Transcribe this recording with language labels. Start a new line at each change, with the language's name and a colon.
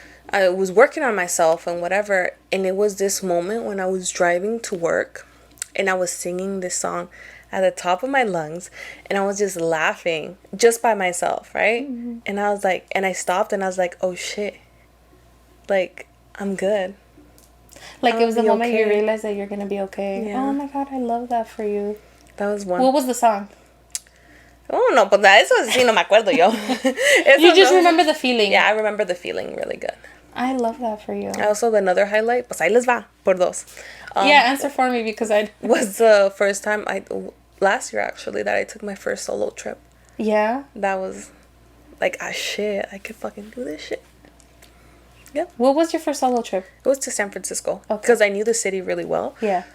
English: I was working on myself and whatever, and it was this moment when I was driving to work and I was singing this song at the top of my lungs, and I was just laughing just by myself, right? And I was like, and I stopped and I was like, oh shit, like I'm good. Like it was the moment you realized that you're gonna be okay. Yeah. Oh my God, I love that for you. That was one. What was the song? Oh no, but
Spanish: eso sí no me acuerdo yo.
English: You just remember the feeling. Yeah, I remember the feeling really good. I love that for you. Also, another highlight,
Spanish: pues ahí les va, por dos.
English: Answer for me because I... Was the first time, last year actually, that I took my first solo trip. Yeah? That was like, shit, I could fucking do this shit. Yep. What was your first solo trip? It was to San Francisco. Okay. Because I knew the city really well. Yeah.